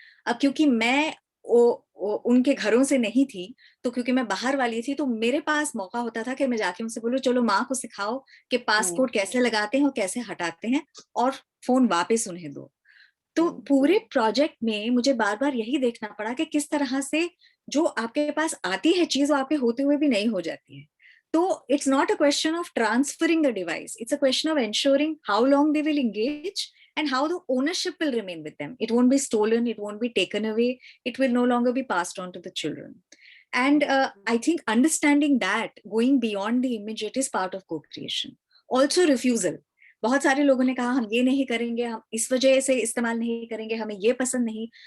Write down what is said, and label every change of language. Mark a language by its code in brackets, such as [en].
[hi] अब क्योंकि मैं उनके घरों से नहीं थी, तो क्योंकि मैं बाहर वाली थी, तो मेरे पास मौका होता था कि मैं जाके उनसे बोलूं चलो माँ को सिखाओ कि पासकोड कैसे लगाते हैं और कैसे हटाते हैं, और फोन वापस उन्हें दो। तो पूरे प्रोजेक्ट में मुझे बार बार यही देखना पड़ा कि किस तरह से जो आपके पास आती है चीज, वो आपके होते हुए भी नहीं हो जाती है। [en] तो it's not a question of transferring the device, it's a question of ensuring how long they will engage and how the ownership will remain with them. It won't be stolen, it won't be taken away, it will no longer be passed on to the children. And I think understanding that, going beyond the image, it is part of co-creation. Also refusal. [hi] बहुत सारे लोगों ने कहा हम ये नहीं करेंगे, हम इस वजह से इस्तेमाल नहीं करेंगे, हमें ये पसंद नहीं।